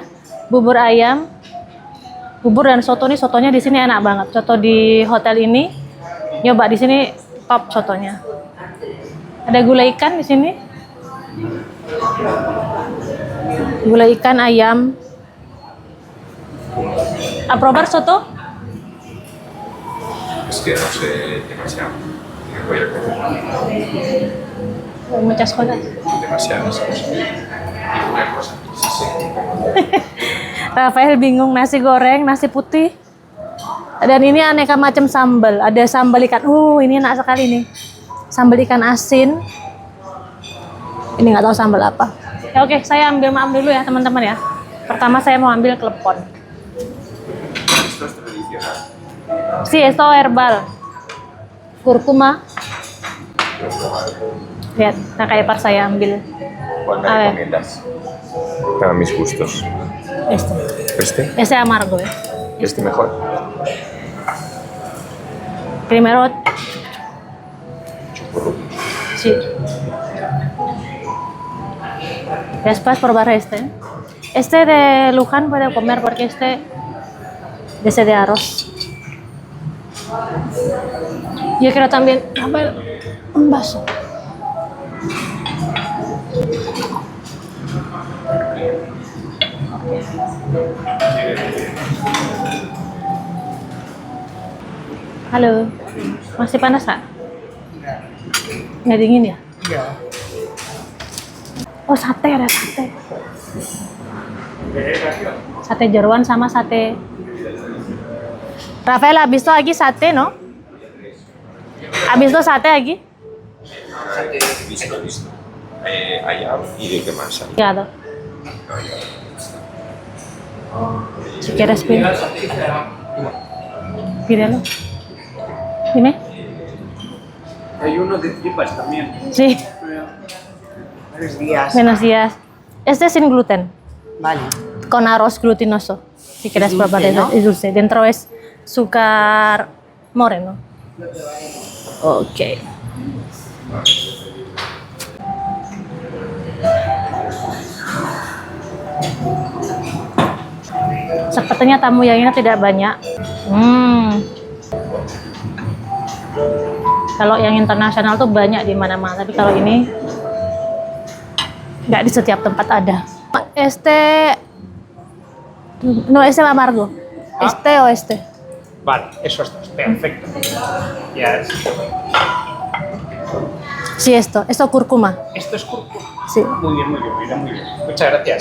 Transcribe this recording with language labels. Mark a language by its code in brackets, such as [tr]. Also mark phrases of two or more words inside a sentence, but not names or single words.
[id] Bubur ayam. Bubur dan soto nih, sotonya di sini enak banget. Soto di hotel ini, nyoba di sini top sotonya. Ada gulai ikan di sini. Gulai ikan ayam. [es] ¿A probar soto? Es que no sé demasiado. Voy a comer Muchas cosas. demasiadas cosas. Y una cosa. [id] Rafael bingung, nasi goreng, nasi putih. Dan ini aneka macam sambal. Ada sambal ikan. Ini enak sekali nih. Sambal ikan asin. Ini nggak tahu sambal apa. Ya, oke, saya ambil maaf dulu ya teman-teman ya. Pertama saya mau ambil klepon. [es] Esto es tradicional. Sí, esto herbal. Kurkuma. [id] Lihat, nah kayak pas saya ambil. [es] ¿Cuál me A ver. recomiendas? Para mis gustos. Este. ¿Este? Este amargo ya. ¿Este mejor? Primero, Churro. sí. Después probar este. Este de Luján puede comer porque este de ese de arroz. Yo quiero también un vaso. [id] Halo, masih panas nggak? Nggak dingin ya? Iya. Oh, sate, ada sate. Sate jeroan sama sate. Rafael, habis itu lagi sate, no? Habis itu sate lagi? [es] Visto. Ayam y de qué más hay. Ya, si quieres pide. Pídelo. Dime. Hay uno de tripas también. Sí. Buenos días. Buenos días. Este es sin gluten, Vale. con arroz glutinoso. Si quieres dulce, probar eso, ¿no? es dulce. Dentro es azúcar moreno. Ok. [id] Sepertinya tamu yang ini tidak banyak. Kalau yang internasional tuh banyak di mana-mana, tapi kalau ini nggak di setiap tempat ada. [es] No, este va amargo. Este o este. Vale, eso está perfecto. Ya es. Sí, esto cúrcuma. Esto es cúrcuma. Sí, Muy bien, muy bien, muy bien, muy bien. Muchas gracias.